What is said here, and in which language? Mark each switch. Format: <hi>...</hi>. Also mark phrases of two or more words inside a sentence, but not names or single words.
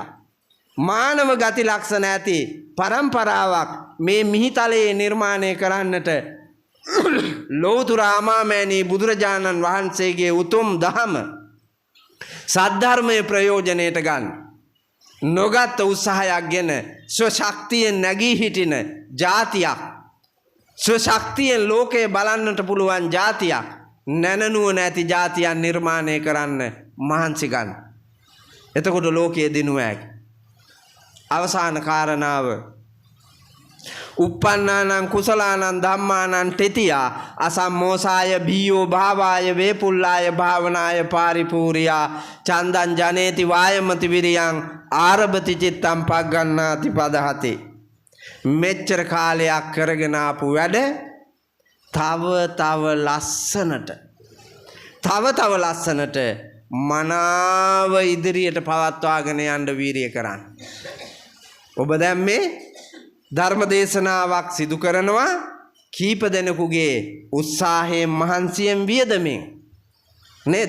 <si>මානව ගති ලක්ෂණ ඇති පරම්පරාවක් මේ මිහිතලයේ නිර්මාණය කරන්නට ලෞතර අමාමෑණී බුදුරජාණන් වහන්සේගේ උතුම් දහම සද්ධර්මයේ ප්‍රයෝජනයට ගන්න නොගත් උත්සාහයක් ගෙන ස්වශක්තියෙන් නැගී හිටින ජාතියක් ස්වශක්තියෙන් ලෝකය බලන්නට පුළුවන් ජාතියක් නැනනුව නැති ජාතියන් නිර්මාණය කරන්න මහන්සි ගන්න. එතකොට ලෝකයේ දිනුව හැකි. අවසාන කාරණාව</si> <pi>uppannānaṁ කුසලානං ධම්මානං තෙතියා අසම්මෝසාය බීයෝ භාවාය වේපුල්ලාය භාවනාය පාරිපූර්යා චන්දං ජනේති වායමති විරියං ආරභති චිත්තං පග්ගණ්ණාති පදහති.</pi> <si>මෙච්චර කාලයක් කරගෙන ආපු වැඩ තව ලස්සනට මනාව ඉදිරියට පවත්වාගෙන යන්න වීරිය කරන්න. ඔබ දැන් මේ ධර්ම දේශනාවක් සිදු කරනවා කීප දෙනෙකුගේ උත්සාහයෙන් මහන්සියෙන් වියදමින් නේද?</si>